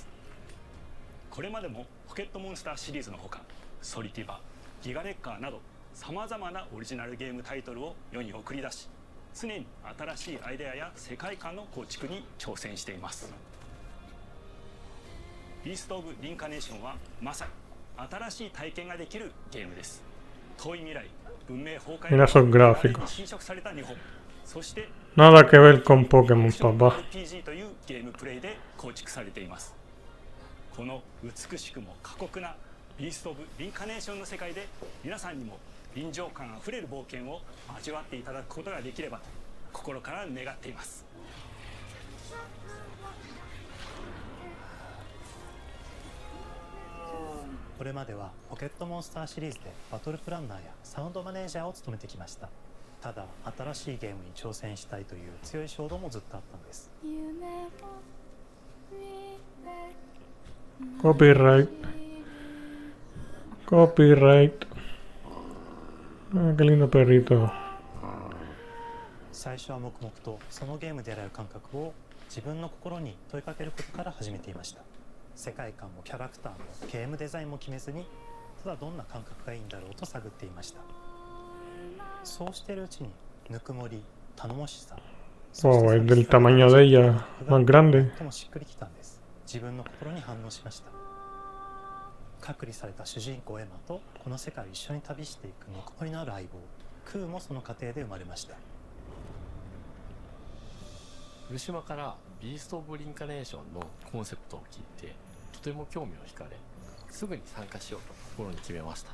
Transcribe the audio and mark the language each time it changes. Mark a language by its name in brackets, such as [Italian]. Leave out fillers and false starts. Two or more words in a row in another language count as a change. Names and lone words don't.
[Japanese] これまでもポケットモンスターシリーズのほか、ソリティバ、ギガレッカーなどさまざまなオリジナルゲームタイトルを世に送り出し、常に新しいアイデアや世界観の構築に挑戦しています。ビースト・オブ・リンカネーションはまさに新しい体験ができるゲームです。遠い未来、文明崩壊 [Spanish] Mira esos [Japanese] に [Spanish] gráficos. [Japanese] 侵食された日本、そして [Spanish] Nada que ver con Pokémon, [Japanese] アクション [Spanish] papá. [Japanese] RPG というゲームプレイで構築されています。この美しくも過酷なビースト・オブ・リンカネーションの世界で皆さんにも臨場感あふれる冒険を味わっていただくことができればと心から願っています。これまではポケットモンスターシリーズでバトルプランナーやサウンドマネージャーを務めてきました。ただ新しいゲームに挑戦したいという強い衝動もずっとあったんです。 [Spanish] Copyright. Copyright. Ah, qué lindo perrito. [Japanese] 最初は黙々とそのゲームで得られる感覚を自分の心に問いかけることから始めていました。世界観もキャラクターもゲームデザインも決めずに、ただどんな感覚がいいんだろうと探っていました。そうしているうちにぬくもり、頼もしさ、 [Spanish] Wow, es del tamaño de ella, más grande. [Japanese] ともしっくりきたんです。自分の心に反応しました。隔離された主人公エマとこの世界を一緒に旅していくぬくもりのある相棒クーもその過程で生まれました。古島からビースト・オブ・リンカネーションのコンセプトを聞いてとても興味を惹かれ、すぐに参加しようと心に決めました。